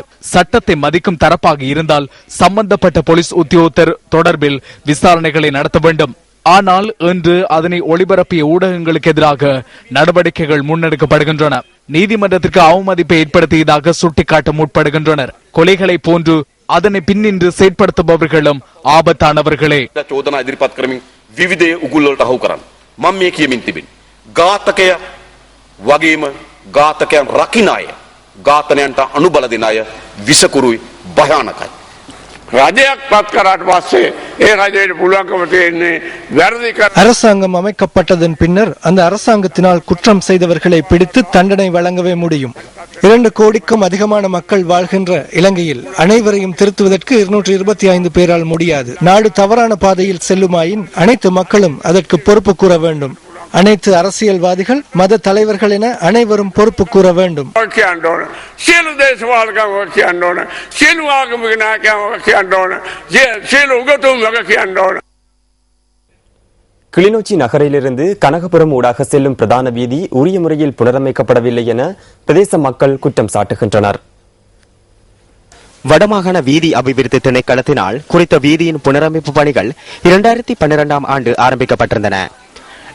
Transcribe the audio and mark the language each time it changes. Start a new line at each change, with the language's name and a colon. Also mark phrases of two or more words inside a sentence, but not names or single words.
Tamil: சட்டத்தை மதிக்கும் தரப்பாக இருந்தால் சம்பந்தப்பட்ட போலீஸ் உத்தியோகத்தர் தொடர்பில் விசாரணைகளை நடத்த வேண்டும். ஆனால் இன்று அதனை ஒளிபரப்பிய ஊடகங்களுக்கு எதிராக நடவடிக்கைகள் முன்னெடுக்கப்படுகின்றன. நீதிமன்றத்திற்கு அவமதிப்பை ஏற்படுத்தியதாக சுட்டிக்காட்ட முற்படுகின்றனர். கொலைகளை போன்று அதனை பின்னின்று செயற்படுத்துபவர்களும் ஆபத்தானவர்களே.
Sinhala: චෝදනා ඉදිරිපත් කරමින් විවිධ උගුල්වලට අහු කරන්න. මම මේ කියමින් තිබෙන්නේ ඝාතකය වගේම ඝාතකයන් රකින්න අය, ඝාතනයන්ට අනුබල දෙන අය විසකුරුයි, භයානකයි. රජයක් පත් කරාට පස්සේ ඒ රජයට පුළුවන්කම තියෙන්නේ වැරදි කර
Tamil: அரசாங்கம் அமைக்கப்பட்டதன் பின்னர் அந்த அரசாங்கத்தினால் குற்றம் செய்தவர்களை பிடித்து தண்டனை வழங்கவே முடியும். 2 கோடிக்கும் அதிகமான மக்கள் வாழ்கின்ற இலங்கையில் அனைவரையும் திருத்துவதற்கு 225 பேரால் முடியாது. நாடு தவறான பாதையில் செல்லுமாயின் அனைத்து மக்களும் அதற்கு பொறுப்பு கூற வேண்டும். அனைத்து அரசியல்வாதிகள், மத தலைவர்கள் என அனைவரும் பொறுப்பு கூற வேண்டும்.
Sinhala: සියලු දේශපාලකයන් කියන්න ඕන, සියලු ආගමික නායකයන් කියන්න ඕන, සියලු උගතුන් කියන්න ඕන.
Tamil: கிளிநொச்சி நகரிலிருந்து கனகபுரம் ஊடாக செல்லும் பிரதான வீதி உரிய முறையில் புனரமைக்கப்படவில்லை என பிரதேச மக்கள் குற்றம் சாட்டுகின்றனர். வடமாகாண வீதி அபிவிருத்தி திணைக்களத்தினால் குறித்த வீதியின் புனரமைப்பு பணிகள் 2012ஆம் ஆண்டு ஆரம்பிக்கப்பட்டிருந்தன.